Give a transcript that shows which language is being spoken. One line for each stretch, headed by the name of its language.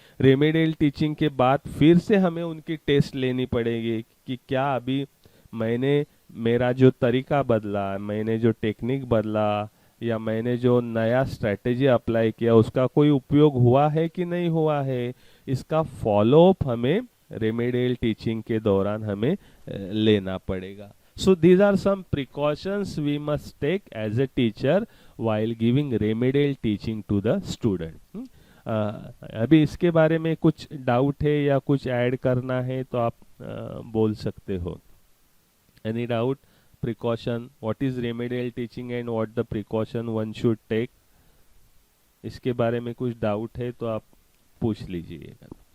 Hindi: Remedial teaching के बाद फिर से हमें उनकी टेस्ट लेनी पड़ेगी कि क्या अभी मैंने मेरा जो तरीका बदला, मैंने जो टेक्निक बदला, या मैंने जो नया स्ट्रेटेजी अप्लाई किया उसका कोई उपयोग हुआ है कि नहीं हुआ है। इसका फॉलोअप हमें रेमेडियल टीचिंग के दौरान हमें लेना पड़ेगा।
English: So these are some precautions we must take as a teacher while giving remedial teaching to the student।
Hindi: अभी इसके बारे में कुछ डाउट है या कुछ ऐड करना है तो आप बोल सकते हो। Any doubt?
English: precaution, what is remedial teaching and what the precaution one should take,
Hindi: इसके बारे में कुछ डाउट है तो आप पूछ लीजिएगा।